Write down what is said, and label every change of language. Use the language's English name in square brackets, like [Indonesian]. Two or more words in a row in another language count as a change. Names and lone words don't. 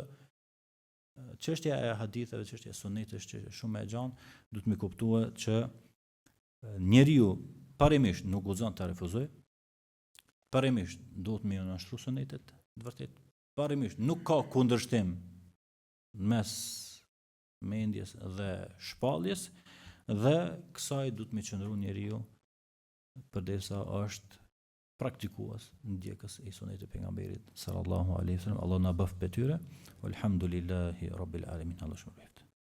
[Albanian] Çështja e haditheve, çështja e sunetit është shumë e gjatë, duhet të kuptuar që njeriu parimisht nuk guxon të refuzojë, parimisht duhet më nënshtru sunetet të vërtet. Parimisht nuk ka kundërshtim mes mendjes dhe shpalljes dhe kësaj duhet më qëndru njeriu përderisa është praktikues ndjekës i sunetit të pejgamberit [Arabic] صلى الله عليه وسلم. [Albanian] Allah na bëf betyre. [Arabic] الحمد لله رب العالمين. [Albanian] Allah shpërblet.